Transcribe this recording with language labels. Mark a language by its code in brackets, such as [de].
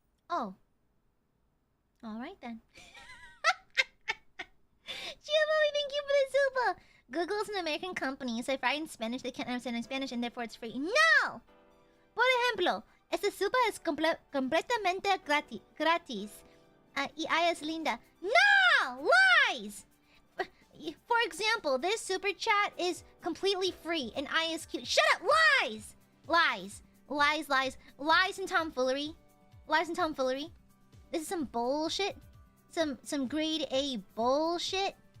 [en] Oh. Alright then. Giovanni, thank you for the super! Google is an American company, so if I write in Spanish, they can't understand in Spanish, and therefore it's free. No! [es] Por ejemplo, este super es completamente gratis. Y Aya es linda. [en] No! Lies! For example, this super chat is completely free, and Aya is cute. Shut up! Lies! Lies. Lies, lies. Lies and tomfoolery. Lies and tomfoolery. This is some bullshit. Some grade A bullshit.